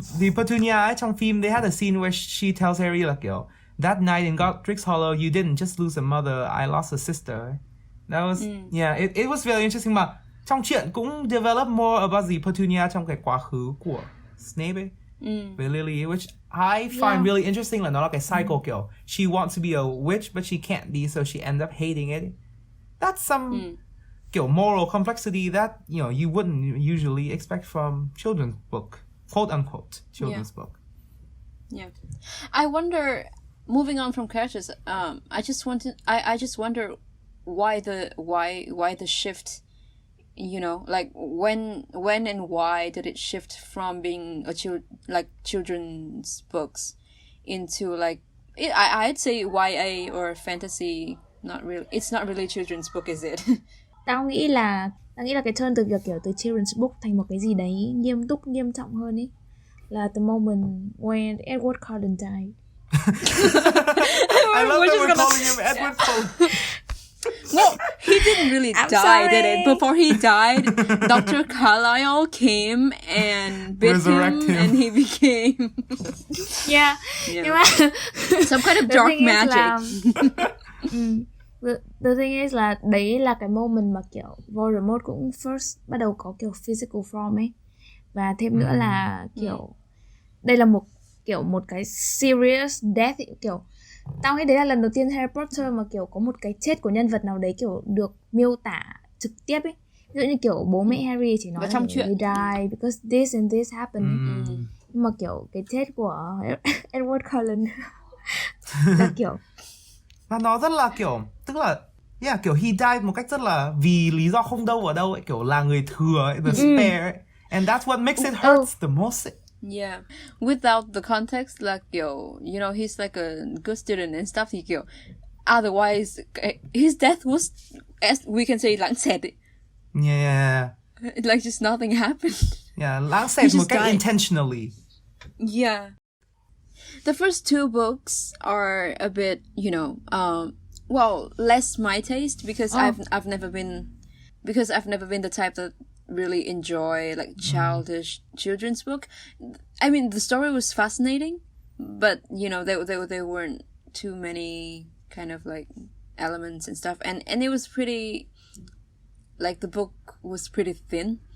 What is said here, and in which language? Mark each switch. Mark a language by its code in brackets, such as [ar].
[en] The Petunia [vi] ấy, trong phim [en] they had a scene where she tells Harry [vi] là kiểu [en] that night in Godric's Hollow you didn't just lose a mother, I lost a sister. That was it was very interesting. [vi] Mà trong truyện cũng [en] develop more about the Petunia [vi] trong cái quá khứ của [en] Snape [vi] ấy, với [en] Lily, which I find really interesting. [vi] Là nó là cái [en] cycle kiểu she wants to be a witch but she can't be, so she ends up hating it. That's some kiểu moral complexity that you wouldn't usually expect from children's book, quote unquote children's book. Yeah, I wonder. Moving on from characters, I just wonder why the shift. You know, like when and why did it shift from being children's books into like I'd say YA or fantasy. Not really. It's not really children's book, is it? [vi] Tao nghĩ là cái turn từ việc kiểu từ children's book thành một cái gì đấy nghiêm trọng hơn ấy là [en] the moment when Edward Cullen died. I love that we're calling him Edward Cullen. Well, he didn't really die, did it? Before he died, Dr. Carlisle came and bit him, and he became yeah. some kind of dark magic. The thing is [vi] là đấy là cái moment mà kiểu Voldemort cũng first bắt đầu có kiểu [en] physical form [vi] ấy, và thêm nữa là kiểu đây là một cái [en] serious death [vi] ấy. Kiểu tao nghĩ đấy là lần đầu tiên Harry Potter mà kiểu có một cái chết của nhân vật nào đấy kiểu được miêu tả trực tiếp ấy. Ví dụ như kiểu bố mẹ Harry chỉ nói trong chuyện [en] they die because this and this happened [vi] ấy. Nhưng mà kiểu cái chết của Edward Cullen là kiểu và nó rất là kiểu, tức là kiểu [en] he died [vi] một cách rất là vì lý do không đâu ở đâu ấy, kiểu là người thừa ấy, [en] the spare [vi] ấy. [en] And that's what makes it hurts the most [vi] ấy. [en] Yeah, without the context, like you know, he's like a good student and stuff. He kiểu, otherwise, his death was, as we can say, [vi] lãng xẹt. [en] Yeah. Like just nothing happened. Yeah, [vi] lãng xẹt một cách [en] intentionally. Yeah. The first two books are a bit, you know, less my taste because I've never been the type that really enjoy like childish children's book. I mean, the story was fascinating, but you know, there weren't too many kind of like elements and stuff, and it was pretty, like the book was pretty thin.